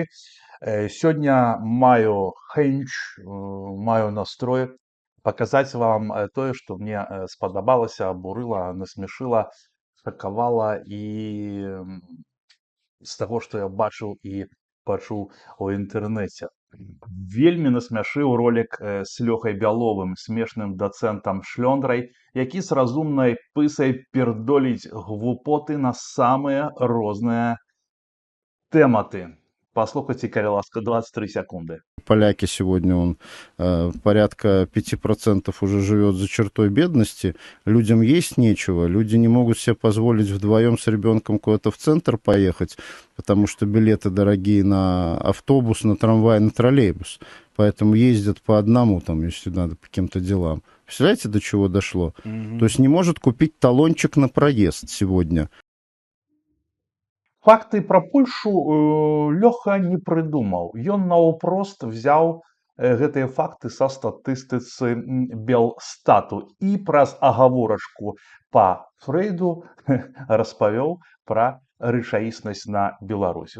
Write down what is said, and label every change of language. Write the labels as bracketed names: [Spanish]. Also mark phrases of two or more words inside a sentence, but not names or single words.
[Belarusian] Сёння маю хэнч, маю настрой паказаць вам тое, што мне спадабалася, абурыла, насмешыла, шакавала і з таго, што я бачыў і пачуў у інтэрнэце. Вельмі насмяшыў ролік з Лёхай Бяловым, смешным дацэнтам шлёндрай, які з разумнай пысай пірдоліць глупоты на самыя розныя тэматы. Послухайте, калі ласка, 23 секунды. [Russian] Поляки сегодня, порядка 5% уже живет за чертой бедности, людям есть нечего, люди не могут себе позволить вдвоем с ребенком куда-то в центр поехать, потому что билеты дорогие на автобус, на трамвай, на троллейбус, поэтому ездят по одному, там, если надо, по каким-то делам. Представляете, до чего дошло? То есть не может купить талончик на проезд сегодня. [Belarusian] Факты пра Польшу Лёха не прыдумаў. Ён наўпрост взяў гэтыя факты са статыстыцы Белстату і праз агаворачку па Фрэйду распавёў пра рэчаіснасць на Беларусі.